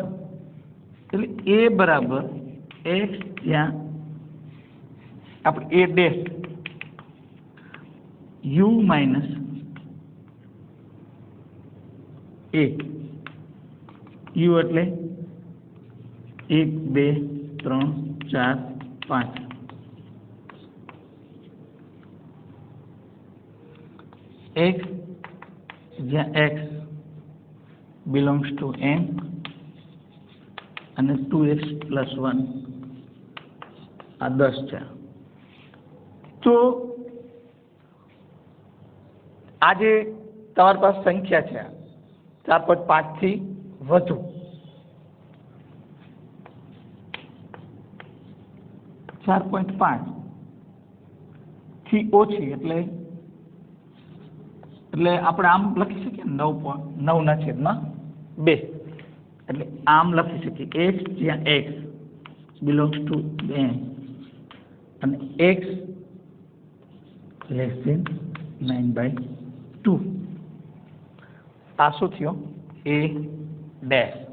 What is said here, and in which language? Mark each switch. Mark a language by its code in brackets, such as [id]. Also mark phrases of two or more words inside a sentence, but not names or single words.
[gu] એટલે a બરાબર x જ્યાં આપણે [en] a dash u minus a, [gu] u એટલે 1 2 3 4 5, x જ્યાં [en] x belongs to n [gu] અને 2x + 1 આ 10 છે. તો આ જે તમારી પાસે સંખ્યા છે 4.5 થી વધુ, 4.5 થી ઓછી એટલે આપણે આમ લખી શકીએ 9/2. એટલે આમ લખી શકીએ x જ્યાં [en] x belongs to n [gu] અને [en] x less than 9/2. [gu] આ શું થયો? a ડેશ.